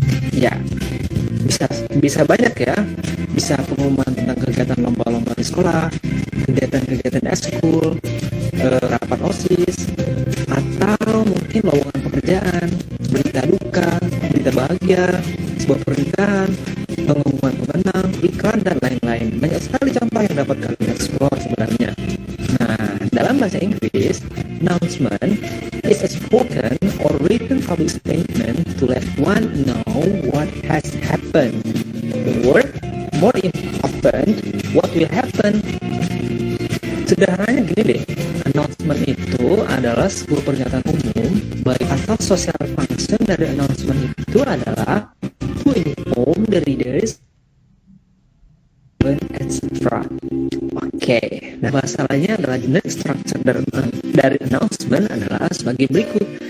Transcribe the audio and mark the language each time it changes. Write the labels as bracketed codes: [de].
[id] Ya, bisa banyak ya. Bisa pengumuman tentang kegiatan lomba-lomba di sekolah, kegiatan-kegiatan eskul, rapat OSIS, atau mungkin lowongan pekerjaan, berita duka, berita bahagia, sebuah pernikahan, pengumuman pemenang, iklan, dan lain-lain. Banyak sekali contoh yang dapat kalian explore sebenarnya. Nah, dalam bahasa Inggris, [en] announcement is a spoken or written public statement to let one know what has happened. Or, more important, what will happen. [id] Sederhananya gini deh, announcement itu adalah sebuah pernyataan umum, baik atau social function dari announcement itu adalah [en] to inform the readers, etc. [id] Oke, nah masalahnya adalah generic structure dari announcement adalah sebagai berikut.